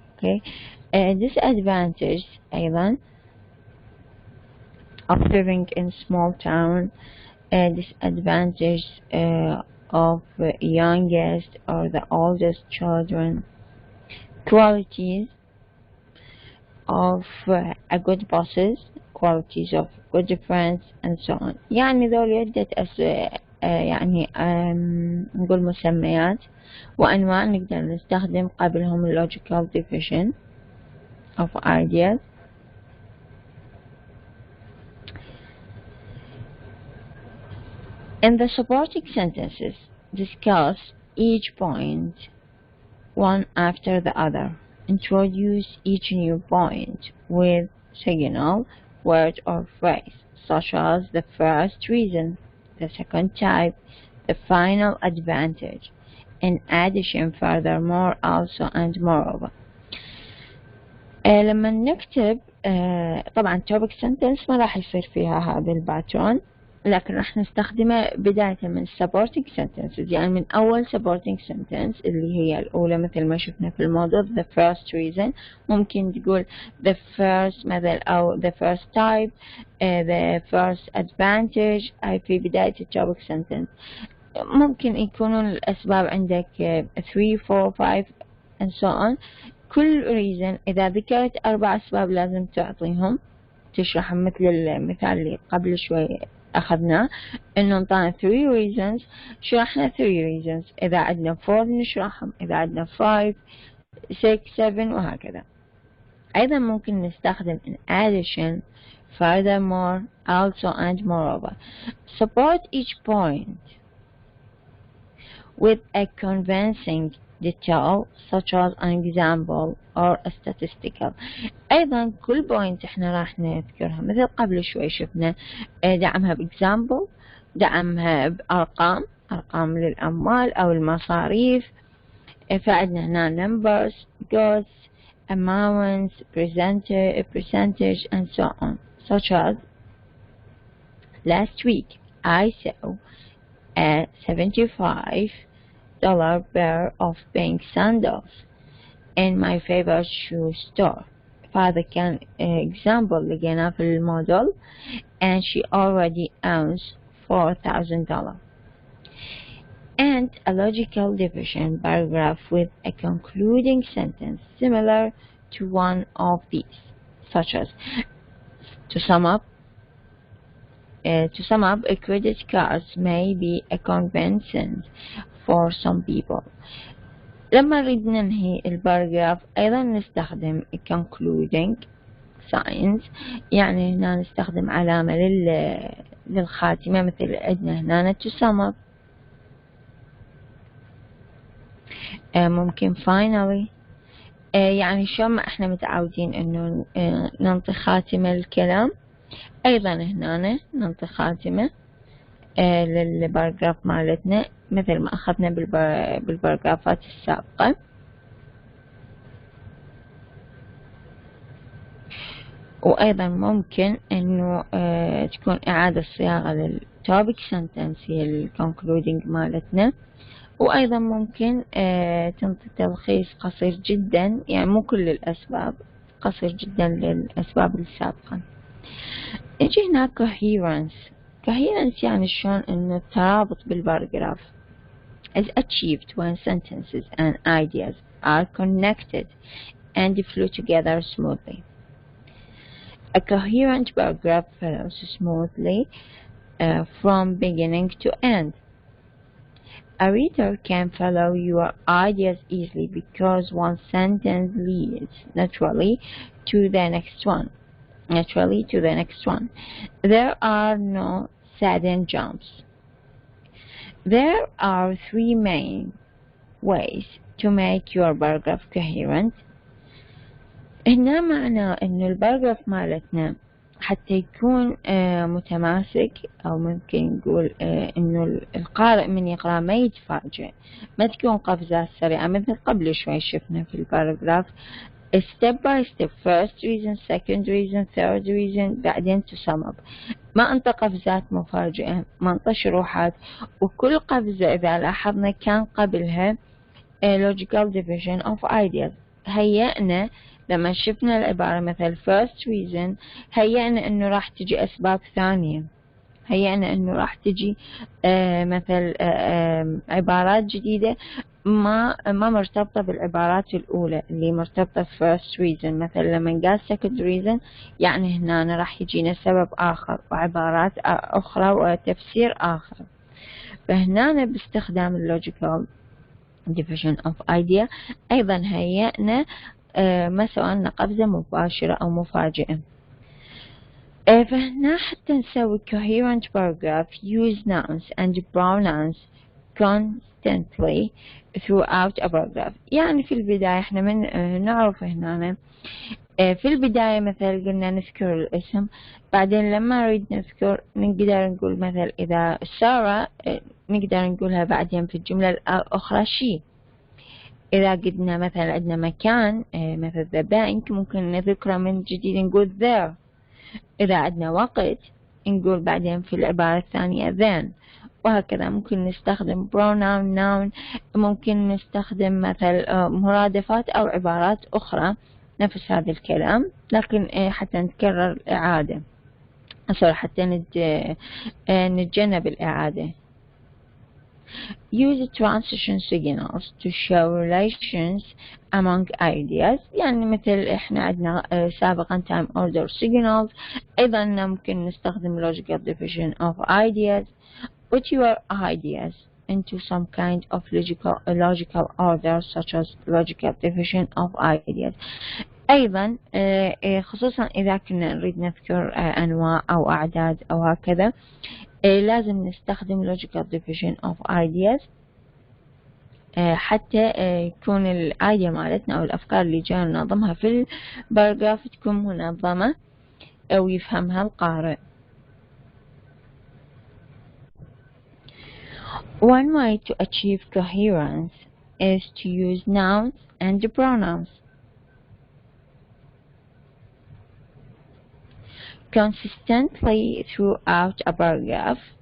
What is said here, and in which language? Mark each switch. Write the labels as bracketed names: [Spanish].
[English] Okay, disadvantage [Arabic] أيضا [English] of living in small town, disadvantage of youngest or the oldest children, qualities of a good bosses, qualities of good friends and so on. [Arabic] يعني ذول عدة يعني نقول مسميات وأنواع نقدر نستخدم قبلهم [English] logical division of ideas. In the supporting sentences, discuss each point one after the other. Introduce each new point with signal, word or phrase, such as the first reason, the second type, the final advantage, in addition, furthermore, also, and moreover. [Arabic] لما نكتب طبعا [English] topic sentence [Arabic] ما راح يصير فيها هذا الباترون، لكن راح نستخدمه بداية من [English] supporting sentences. [Arabic] يعني من أول supporting sentence اللي هي الأولى مثل ما شفنا في الموضوع [English] the first reason، [Arabic] ممكن تقول the first مثل أو [English] the first type, the first advantage [Arabic] في بداية [English] topic sentence. [Arabic] ممكن يكونون الأسباب عندك 3 4 5 [English] and so on. [Arabic] كل reason إذا ذكرت 4 أسباب لازم تعطيهم تشرحهم، مثل المثال اللي قبل شوي أخذناه إنه انطانا [English] 3 reasons، [Arabic] شرحنا 3 reasons. إذا عندنا 4 نشرحهم، إذا عندنا 5 6 7 وهكذا. أيضا ممكن نستخدم [English] in addition, furthermore, also and moreover. Support each point with a convincing detail such as an example or a statistical. [Arabic] أيضا كل بوينت احنا راح نذكرها مثل قبل شوي شفنا دعمها بإكزامبل، دعمها بأرقام، أرقام للأموال أو المصاريف. فعندنا هنا [English] numbers, goods, amounts, percentage and so on. Such as last week I saw a $75 pair of pink sandals in my favorite shoe store. [Arabic] فهذا كان [English] example [Arabic] لقيناه في الموديل [English] and she already owns $4,000. And a logical division paragraph with a concluding sentence similar to one of these, such as to sum up, credit cards may be a convenience for some people. [Arabic] لما نريد ننهي الباراجراف أيضا نستخدم [English] concluding signs، [Arabic] يعني هنا نستخدم علامة للخاتمة مثل عندنا هنا [English] to sum up. [Arabic] ممكن finally، يعني شو ما احنا متعودين انه ننطي خاتمة للكلام، ايضا هنا ننطي خاتمة للباراجراف مالتنا مثل ما أخذنا بالباراجرافات السابقة. وأيضا ممكن أنه تكون إعادة صياغة للتوبيك سنتنس هي الكونكلودينج مالتنا. وأيضا ممكن تنطي تلخيص قصير جدا، يعني مو كل الأسباب، قصير جدا للأسباب السابقة. نجي هنا [English] coherence [Arabic] يعني شلون أنه الترابط بالباراجراف [English] is achieved when sentences and ideas are connected and flow together smoothly. A coherent paragraph flows smoothly from beginning to end. A reader can follow your ideas easily because one sentence leads naturally to the next one. There are no sudden jumps. There are 3 main ways to make your paragraph coherent. [Arabic] هنا معناه إنه الباراجراف مالتنا حتى يكون متماسك، أو ممكن نقول إنه القارئ من يقرأ ما يتفاجئ، ما تكون قفزات سريعة مثل قبل شوي شفنا في الباراجراف [English] step by step first reason second reason third reason [Arabic] بعدين [English] to sum up. [Arabic] ما أنت قفزات مفاجئة، ما أنت شروحات، وكل قفزة إذا لاحظنا كان قبلها [English] logical division of ideas. [Arabic] هيئنا لما شفنا العبارة مثل [English] first reason، [Arabic] هيئنا إنه راح تجي أسباب ثانية، هيئنا إنه راح تجي مثل عبارات جديدة ما مرتبطة بالعبارات الأولى اللي مرتبطة first reason. مثل لما قال [English] second reason [Arabic] يعني هنا راح يجينا سبب آخر وعبارات أخرى وتفسير آخر. فهنا باستخدام اللوجيكال [English] division of idea [Arabic] أيضا هيئنا ما سواء قفزة مباشرة أو مفاجئة. فهنا حتى نسوي [English] coherent paragraph use nouns and pronouns constantly throughout a paragraph. [Arabic] يعني في البداية احنا من نعرف هنا في البداية مثل قلنا نذكر الاسم، بعدين لما نريد نذكر نقدر نقول مثل إذا سارة نقدر نقولها بعدين في الجملة الأخرى شي. إذا قلنا مثلا عندنا مكان مثل [English] the bank [Arabic] ممكن نذكره من جديد نقول there. إذا عندنا وقت نقول بعدين في العبارة الثانية then، وهكذا. ممكن نستخدم [English] pronoun noun، [Arabic] ممكن نستخدم مثل مرادفات أو عبارات أخرى نفس هذا الكلام، لكن حتى نتكرر الإعادة حتى نتجنب الإعادة. [English] Use transition signals to show relations among ideas. [Arabic] يعني مثل احنا عندنا سابقا [English] time order signals، [Arabic] ايضا ممكن نستخدم [English] logical division of ideas. Put your ideas into some kind of logical order such as logical division of ideas. [Arabic] ايضا خصوصا اذا كنا نريد نذكر انواع او اعداد او هكذا لازم نستخدم [English] logical division of ideas [Arabic] حتى يكون الايديا مالتنا او الافكار اللي جاي ننظمها في الباراجراف تكون منظمة او يفهمها القارئ. [English] One way to achieve coherence is to use nouns and pronouns consistently throughout a paragraph.